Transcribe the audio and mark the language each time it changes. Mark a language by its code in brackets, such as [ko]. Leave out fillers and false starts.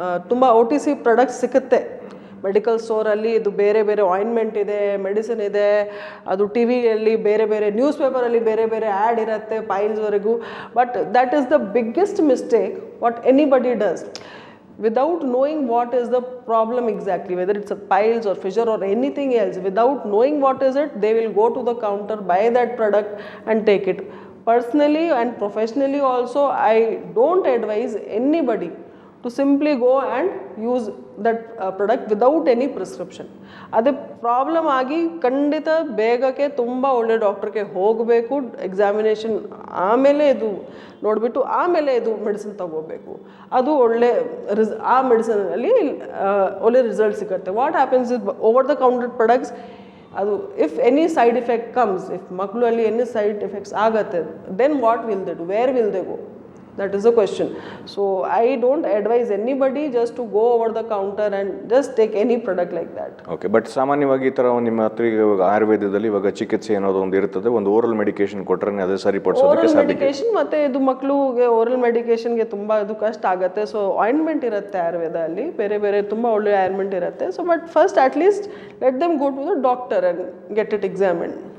[kn] ತುಂಬ OTC products ಸಿಗುತ್ತೆ medical ಸ್ಟೋರಲ್ಲಿ. ಇದು ಬೇರೆ ಬೇರೆ ಆಯಿಂಟ್ಮೆಂಟ್ ಇದೆ, ಮೆಡಿಸಿನ್ ಇದೆ, ಅದು ಟಿ ವಿಯಲ್ಲಿ ಬೇರೆ ಬೇರೆ ನ್ಯೂಸ್ ಪೇಪರಲ್ಲಿ ಬೇರೆ ಬೇರೆ ಆ್ಯಡ್ ಇರುತ್ತೆ ಪೈಲ್ಸ್ವರೆಗೂ. [en] But that is the biggest mistake what anybody does without knowing what is the problem exactly, whether it's a piles or fissure or anything else. Without knowing what is it, they will go to the counter, buy that product and take it. Personally and professionally also, I don't advise anybody to simply go and use that product without any prescription. [kn] ಅದೇ problem ಆಗಿ ಖಂಡಿತ ಬೇಗಕ್ಕೆ ತುಂಬ ಒಳ್ಳೆ ಡಾಕ್ಟ್ರಿಗೆ ಹೋಗಬೇಕು, examination ಆಮೇಲೆ ಇದು ನೋಡಿಬಿಟ್ಟು ಆಮೇಲೆ ಇದು ಮೆಡಿಸಿನ್ ತಗೋಬೇಕು. ಅದು ಒಳ್ಳೆ ಆ ಮೆಡಿಸಿನಲ್ಲಿ ಒಳ್ಳೆ ರಿಸಲ್ಟ್ ಸಿಗುತ್ತೆ. [en] What happens is over the counter products, ಅದು if any side effect comes, if ಮಕ್ಕಳಲ್ಲಿ any side effects ಆಗತ್ತೆ, then what will they do, where will they go? That is the question. So I don't advise anybody just to go over the counter and just take any product like that. [kn] Okay, but ಸಾಮಾನ್ಯವಾಗಿ ಈ ಥರ ನಿಮ್ಮ ಹತ್ರ ಇವಾಗ ಆಯುರ್ವೇದದಲ್ಲಿ ಇವಾಗ ಚಿಕಿತ್ಸೆ ಅನ್ನೋದು ಒಂದು ಇರ್ತದೆ, ಒಂದು ಓರಲ್ ಮೆಡಿಕೇಶನ್ ಕೊಟ್ಟರೆ ಅದೇ ಸರಿಪಡಿಸೋದಕ್ಕೆ [en] oral [kn] ಸಾಧ್ಯ. ಮೆಡಿಕೇಶನ್ ಮತ್ತೆ ಇದು ಮಕ್ಕಳಿಗೆ ಓರಲ್ ಮೆಡಿಕೇಶನ್ಗೆ ತುಂಬ ಇದು ಕಷ್ಟ ಆಗುತ್ತೆ. ಸೊ ಆಯಿಂಟ್ಮೆಂಟ್ ಇರುತ್ತೆ ಆಯುರ್ವೇದಲ್ಲಿ, ಬೇರೆ ಬೇರೆ ತುಂಬ ಒಳ್ಳೆ ಆಯಿಂಟ್ಮೆಂಟ್ ಇರುತ್ತೆ. [en] So but first at least let them go to the doctor and get it examined.